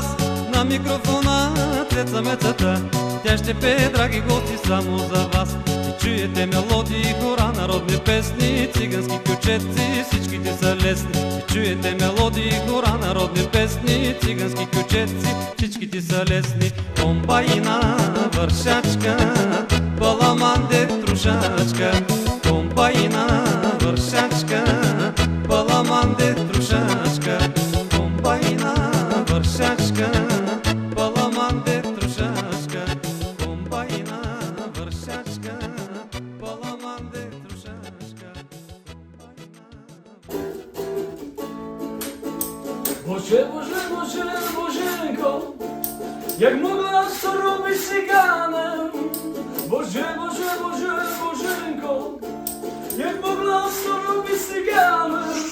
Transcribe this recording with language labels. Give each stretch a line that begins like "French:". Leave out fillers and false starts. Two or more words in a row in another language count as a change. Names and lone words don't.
Bulgarian: На микрофона Цеца Мецата, тя ще пее, драги гости, само за вас. И чуете мелодии, хора, народни песни, цигански кючеци, всичките са лесни. И чуете мелодии, хора, народни песни, цигански кючеци, всичките са лесни. Комбайна вършачка, паламанте трушачка. Комбайна вършачка, паламанте трушачка. Комбайна вършачка, паламанте трушачка. Комбайна вършачка, паламанте трушачка.
Polish: Boże, Boże, Boże, Bożenko, jak mogłaś to robić cyganem? Boże, Boże, Boże, Bożenko, jak mogłaś to robić cyganem?